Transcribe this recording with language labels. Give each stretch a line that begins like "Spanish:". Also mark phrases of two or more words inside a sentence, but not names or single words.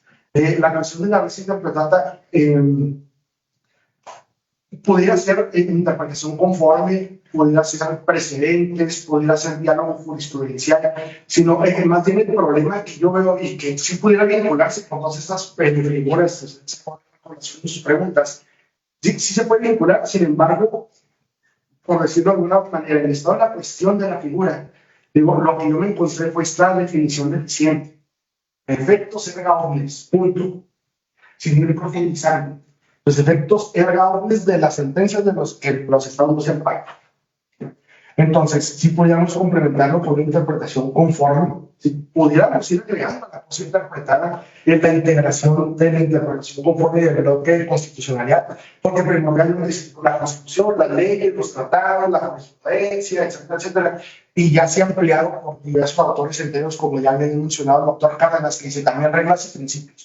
Spanish: La cuestión de la res interpretada podría ser interpretación conforme, podría ser precedentes, podría ser diálogo jurisprudencial, sino más bien el problema que yo veo y que sí pudiera vincularse con todas estas figuras, con sus preguntas. Sí se puede vincular, sin embargo, por decirlo de alguna manera, en estado de la cuestión de la figura, digo, lo que yo me encontré fue esta definición deficiente.
Latin: Efectos erga omnes,
Spanish: punto. Sin ir profundizando. Los efectos
Latin: erga omnes
Spanish: de las sentencias de los que los estados se amparan. Entonces, si pudiéramos complementarlo con una interpretación conforme, si pudiéramos ir agregando la cosa interpretada en la integración de la interpretación conforme de bloque de constitucionalidad, porque primordialmente es la Constitución, las leyes, los tratados, la jurisprudencia, etcétera, etcétera, y ya se ha ampliado por diversos autores enteros, como ya le he mencionado el doctor Cárdenas, que dice también reglas y principios.